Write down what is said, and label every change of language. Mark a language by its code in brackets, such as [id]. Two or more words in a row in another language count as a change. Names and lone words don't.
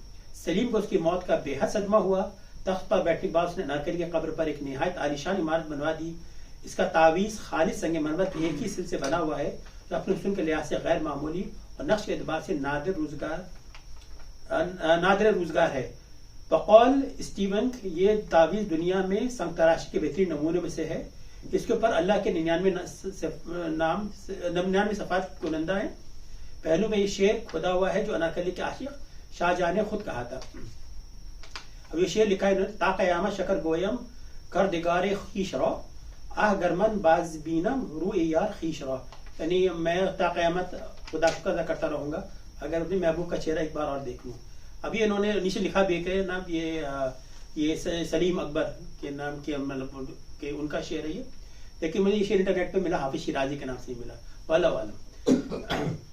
[ur] سلیم کو اس کی موت کا بے حد صدمہ ہوا۔ تخت پر بیٹھنے کے بعد اس نے انارکلی کی قبر پر ایک نہایت عالیشان عمارت بنوا دی. اس کا تعویذ خالص سنگ مرمر کے ایک ہی سل سے بنا ہوا ہے، جو اپنے حسن کے لحاظ سے غیر معمولی اور نقش کے اعتبار سے نادر روزگار ہے. بقول اسٹیون یہ تعویذ دنیا میں سنگ تراشی کے بہترین نمونے میں سے ہے. اس کے اوپر اللہ کے 99 صفات کنندہ ہیں. پہلو میں یہ شعر کھدا ہوا ہے جو انارکلی کے عاشق شاہ جہاں نے خود کہا تھا. اب یہ شعر لکھا ہے [fa] تا قیامت شکر گویم کردگار خیش را آہ گرمن باز بینم رو یار خیش را. [ur] یعنی میں تا قیامت خدا شکر ادا کرتا رہوں گا اگر اپنے محبوب کا چہرہ ایک بار اور دیکھ لوں. ابھی انہوں نے نیچے لکھا بھی کہ نام یہ سلیم اکبر کے نام کے مطلب کہ ان کا شعر ہے یہ, لیکن مجھے یہ شعر انٹرنیٹ پہ ملا, حافظ شیرازی کے نام سے ملا. [ar] واللہ عالم.